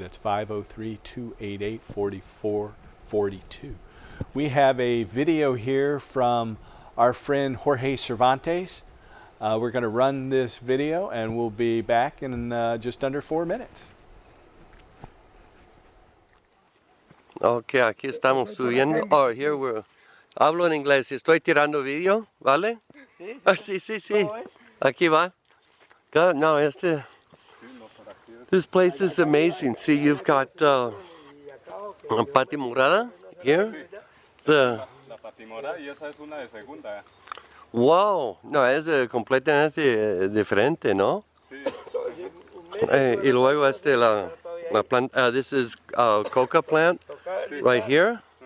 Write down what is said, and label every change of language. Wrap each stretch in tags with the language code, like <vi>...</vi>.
<en>That's 503-288-4442. We have a video here from our friend Jorge Cervantes. We're going to run this video, and we'll be back in just under 4 minutes.</en> <es>Ok, aquí estamos subiendo.</es> <en>Oh, here we're...</en> <es>Hablo en inglés. Estoy tirando video, ¿vale? Sí, sí. Aquí va.</es> <en>God, no, this place is amazing. See, you've got Pati Morada here.</en> <es>La patimora, y esa es una de segunda. Wow, no, es completamente diferente, ¿no? Sí. Y luego la planta,</es> <en>this is coca plant right here.</en>